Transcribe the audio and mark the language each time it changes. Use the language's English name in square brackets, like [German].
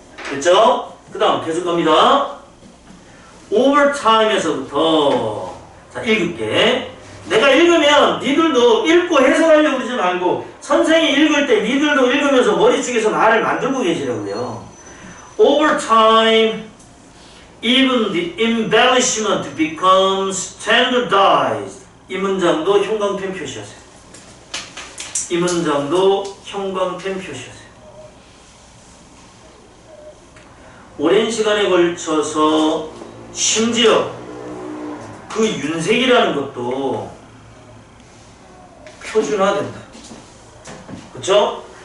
[Korean] 됐죠? 그 다음 계속 갑니다. over time에서부터 자 읽을게. 내가 읽으면 니들도 읽고 해석하려고 그러지 말고 선생이 읽을 때 니들도 읽으면서 머릿속에서 말을 만들고 계시라고요. [English] Over time, even the embellishment becomes standardized. [Korean] 이 문장도 형광펜 표시하세요. 이 문장도 형광펜 표시하세요. 오랜 시간에 걸쳐서 심지어 그 윤색이라는 것도 표준화된다. 그쵸?